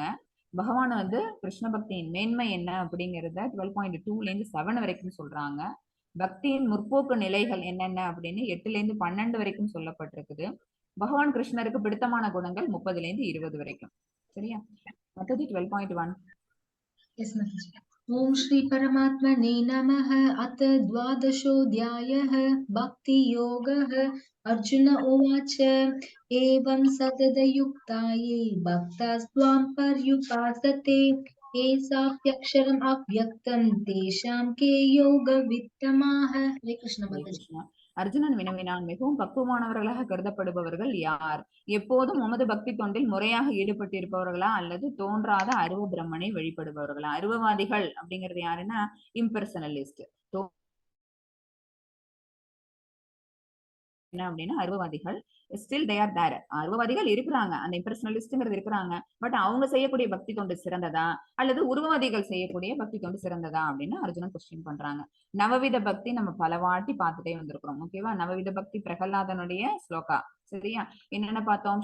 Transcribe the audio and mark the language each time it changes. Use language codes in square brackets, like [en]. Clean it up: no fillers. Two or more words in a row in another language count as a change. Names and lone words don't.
[ta] பகவான் வந்து கிருஷ்ண பக்தியின் மேன்மை என்ன அப்படிங்கறத 12.2 வரைக்கும் சொல்றாங்க. பக்தியின் முற்போக்கு நிலைகள் என்னென்ன அப்படின்னு 8-12 வரைக்கும் சொல்லப்பட்டிருக்குது. பகவான் கிருஷ்ணருக்கு பிடித்தமான குணங்கள் 30-20 வரைக்கும். சரியா? அடுத்தது 12.1. [sa] எஸ் மாதாஜி. ॐ श्री परमात्मने नमः. அத द्वादशोऽध्यायः भक्ति योगः. अर्जुन उवाच एवं सततयुक्ताये भक्तास्त्वां पर्युपासते ये साप्यक्षरम् अव्यक्तं तेषां के योगवित्तमाः. हरे कृष्ण माताजी. [ta] அர்ஜுனன் வினவினான், மிகவும் பக்குவமானவர்களாக கருதப்படுபவர்கள் யார்? எப்போதும் உமது பக்தி தொண்டில் முறையாக ஈடுபட்டிருப்பவர்களா அல்லது தோன்றாத அருவ பிரம்மனை வழிபடுபவர்களா? அருவவாதிகள் அப்படிங்கிறது யாருன்னா இம்பர்சனலிஸ்ட். என்ன அப்படின்னா அருவவாதிகள் [en] still they are there. [ta] அருவவாதிகள் இருக்கிறாங்க, அந்த இம்பர்சனலிஸ்ட்ங்கிறது இருக்கிறாங்க. பட் அவங்க செய்யக்கூடிய பக்தி தொண்டு சிறந்ததா அல்லது உருவவாதிகள் செய்யக்கூடிய பக்தி தொண்டு சிறந்ததா அப்படின்னு அர்ஜுனன் கொஸ்டின் பண்றாங்க. நவவித பக்தி நம்ம பல வாட்டி பார்த்துட்டே வந்திருக்கிறோம். ஓகேவா? நவவித பக்தி பிரகலாதனுடைய ஸ்லோகா. சரியா? என்னென்ன பார்த்தோம்?